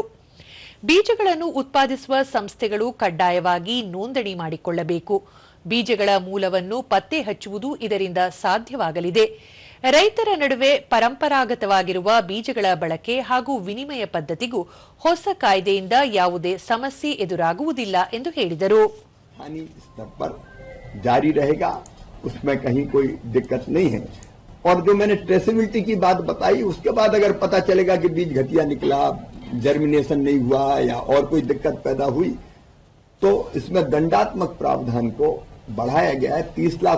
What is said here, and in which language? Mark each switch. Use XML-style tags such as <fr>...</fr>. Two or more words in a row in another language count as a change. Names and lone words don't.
<kn>ಬೀಜಗಳನ್ನು ಉತ್ಪಾದಿಸುವ ಸಂಸ್ಥೆಗಳು ಕಡ್ಡಾಯವಾಗಿ ನೋಂದಣಿ ಮಾಡಿಕೊಳ್ಳಬೇಕು. ಬೀಜಗಳ ಮೂಲವನ್ನು ಪತ್ತೆ ಹಚ್ಚುವುದು ಇದರಿಂದ ಸಾಧ್ಯವಾಗಲಿದೆ. ರೈತರ ನಡುವೆ ಪರಂಪರಾಗತವಾಗಿರುವ ಬೀಜಗಳ ಬಳಕೆ ಹಾಗೂ ವಿನಿಮಯ ಪದ್ಧತಿಗೂ ಹೊಸ ಕಾಯ್ದೆಯಿಂದ ಯಾವುದೇ ಸಮಸ್ಯೆ ಎದುರಾಗುವುದಿಲ್ಲ ಎಂದು ಹೇಳಿದರು.</kn> <hi>जारी रहेगा, उसमें कहीं कोई दिक्कत नहीं है। और जो मैंने ट्रेसेबिलिटी की बात बताई, उसके बाद अगर पता चलेगा कि बीज घटिया निकला, जर्मिनेशन नहीं हुआ या और कोई दिक्कत पैदा हुई, तो इसमें दंडात्मक प्रावधान को बढ़ाया गया है 30 लाख।</hi>